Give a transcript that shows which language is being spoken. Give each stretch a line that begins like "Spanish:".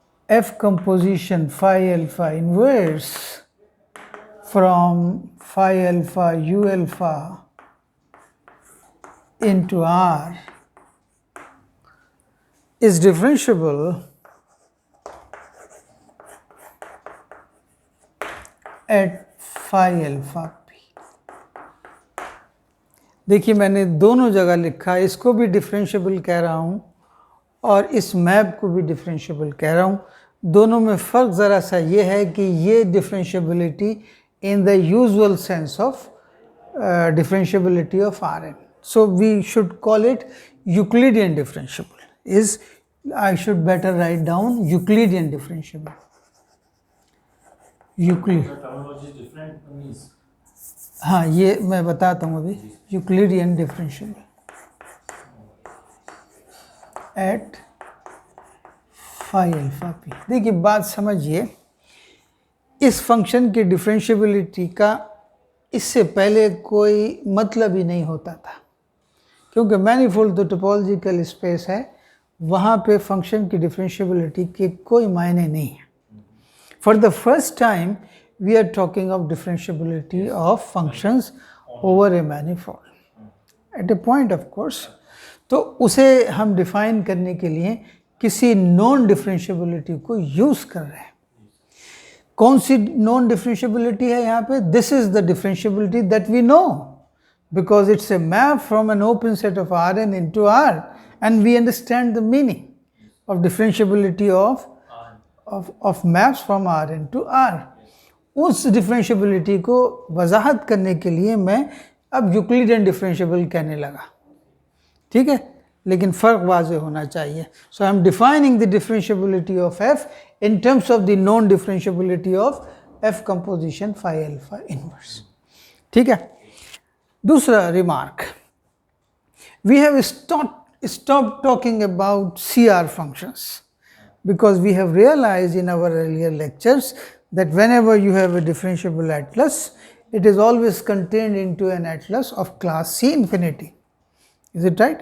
English: f composition phi alpha inverse from phi alpha u alpha into R is differentiable at phi alpha p.
Hindi: देखिए मैंने दोनों जगह लिखा, इसको भी डिफरेंशिएबल कह रहा हूँ और इस मैप को भी डिफरेंशिएबल कह रहा हूँ। दोनों में फ़र्क ज़रा सा ये है कि ये differentiability
English: In the usual sense of differentiability of R n. So we should call it Euclidean differentiable. I should better write down Euclidean differentiable. Terminology is different means.
Hindi: हाँ ये मैं बताता हूँ अभी.
English: Euclidean differentiable at phi alpha p.
Hindi: देखिए बात समझिए, इस फंक्शन की डिफरेंशिएबिलिटी का इससे पहले कोई मतलब ही नहीं होता था, क्योंकि मैनीफोल्ड तो टोपोलॉजिकल स्पेस है, वहाँ पे फंक्शन की डिफरेंशिएबिलिटी के कोई मायने नहीं है.
English: For the first time we are talking of differentiability of functions over a manifold at a point of course.
Hindi: तो उसे हम डिफाइन करने के लिए किसी नॉन डिफरेंशिएबिलिटी को यूज़ कर रहे हैं. कौन सी नॉन डिफरेंशिएबिलिटी है यहाँ पे?
English: This is the differentiability that we know, because it's a map from an open set of Rn into R, and we understand the meaning of differentiability of maps from Rn to R.
Hindi: उस differentiability को वजाहत करने के लिए मैं अब Euclidean differentiable कहने लगा, ठीक है, लेकिन फ़र्क वाज़ेह होना चाहिए.
English: So I am defining the differentiability of f in terms of the non differentiability of f composition phi alpha inverse.
Hindi: ठीक है. दूसरा remark,
English: we have stopped talking about CR functions because we have realized in our earlier lectures that whenever you have a differentiable atlas, it is always contained into an atlas of class C infinity. Is it right?